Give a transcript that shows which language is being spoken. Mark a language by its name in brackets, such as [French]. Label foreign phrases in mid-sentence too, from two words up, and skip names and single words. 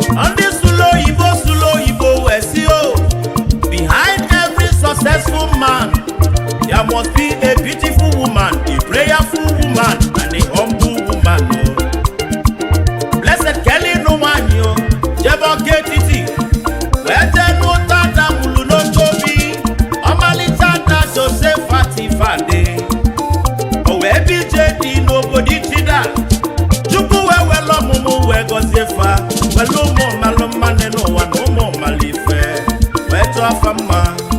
[Igbo] Ndị sụlụ oyibo, sụlụ oyibo wee sị, [English] Oh, behind every successful man, There must be a beautiful woman, a prayerful woman, and a humble woman, oh. [Igbo] Blessed Kelly no nwanyị, oh, jebe ọka etiti, wee jee n'ụta ada mụrụ n'oke obi, ọmalịcha ada Josephat Ifeanyi. O wee bi ije dị n'obodo Ichida, Chukwu wee were ọmụmụ wee gọzie fa, were ụmụ malụ mma n'ụwa na ụmụ mmalụ ife, wee tụọ afa mma.